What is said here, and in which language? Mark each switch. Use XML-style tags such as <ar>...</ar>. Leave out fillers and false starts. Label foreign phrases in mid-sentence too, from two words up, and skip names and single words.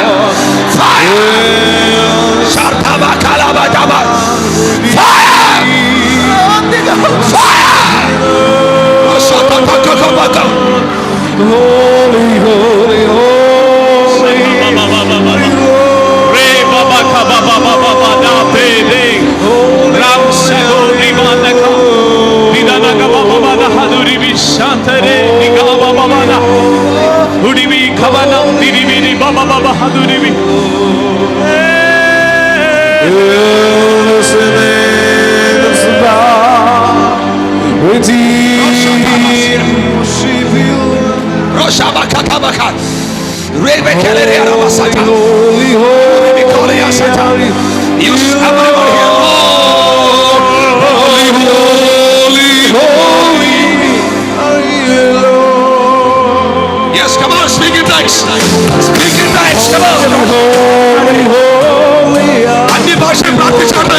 <en>Fire! Shataba kalabadaba! Fire! Fire! Shatatakakabaka! Holy, holy, holy. Re baba ka baba baba baba pe de ram se do rimana ka vidana ka baba baba haduri bi shantere niga baba baba udi bi khavana diri bi baba baba haduri bi Roshabakakabaka. Rebekelere arabasata. Rebekole asata. Use everyone here. Holy, holy, holy are you, Lord. Yes, come on, speak in tongues. Speak in tongues, come on. Holy, holy are you, Lord. പ്രാർത്ഥിച്ചോട്ടെ.</en>